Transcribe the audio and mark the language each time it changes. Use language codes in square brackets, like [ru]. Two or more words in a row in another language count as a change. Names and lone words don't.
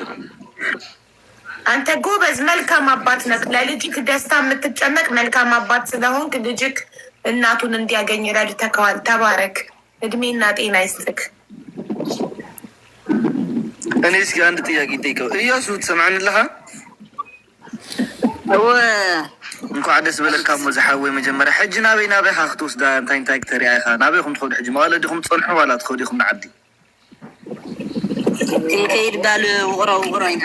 [am] አንተ ጎበዝ መልካም አባት ነህ። ለልጅክ ደስታ የምትጨነቅ መልካም አባት ስለሆንክ ልጅክ እናቱን እንዲያገኝ ረድተከዋል። ተባረክ፣ እድሜና ጤና ይስጥክ። እኔ እስኪ አንድ ጥያቄ ጠይቀው። እያሱ ትሰማዕንለካ? [ti] እንኳዕ ደስ በለካ ሞ ዝሓወይ መጀመርያ ሕጂ ናበይካ ክትወስዳ እንታይ ክተሪያ ኢኻ? ናበይኩም ትኸዱ ሕጂ መቐለ ዲኹም ትፀንሑ ዋላ ትኸዱ ኢኹም ንዓዲ? ከይድ ባል ውቕሮ ኢና።